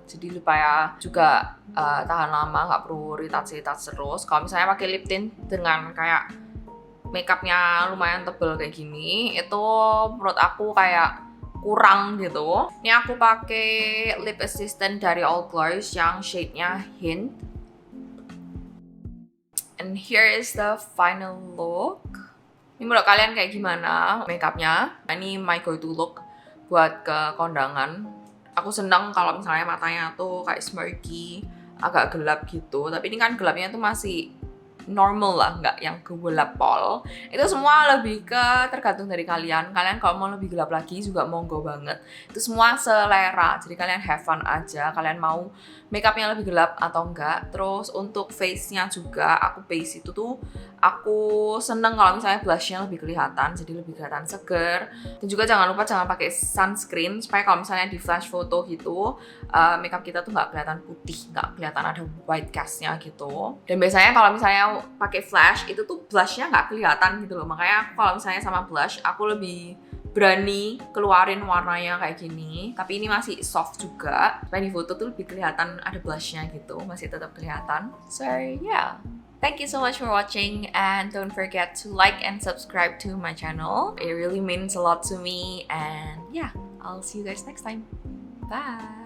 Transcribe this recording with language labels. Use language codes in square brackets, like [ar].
[id] Jadi supaya juga tahan lama, nggak perlu retouch terus. Kalau misalnya pakai lip tint dengan kayak makeupnya lumayan tebel kayak gini, itu menurut aku kayak kurang gitu. Ini aku pakai lip assistant dari All Glows yang shade-nya Hint. [en] And here is the final look. [id] Ini menurut kalian kayak gimana makeupnya? Ini [en] my go-to look [id] buat ke kondangan. Aku seneng kalau misalnya matanya tuh kayak smirky, agak gelap gitu. Tapi ini kan gelapnya tuh masih normal lah, nggak yang gelap pol. Itu semua lebih ke tergantung dari kalian. Kalian kalau mau lebih gelap lagi juga monggo banget. Itu semua selera. Jadi kalian [en] have fun [id] aja. Kalian mau makeupnya lebih gelap atau enggak. Terus untuk face-nya juga, aku base itu tuh aku seneng kalau misalnya blush-nya lebih kelihatan, jadi lebih kelihatan seger. Dan juga jangan lupa jangan pakai sunscreen supaya kalau misalnya di flash foto gitu makeup kita tuh nggak kelihatan putih, nggak kelihatan ada white cast-nya gitu. Dan biasanya kalau misalnya pakai flash itu tuh blush-nya nggak kelihatan gitu loh. Makanya aku kalau misalnya sama blush aku lebih berani keluarin warnanya kayak gini, tapi ini masih soft juga. Supaya di foto tuh lebih kelihatan ada blushnya gitu, masih tetap kelihatan. [en] So yeah, thank you so much for watching and don't forget to like and subscribe to my channel. It really means a lot to me and yeah, I'll see you guys next time. Bye!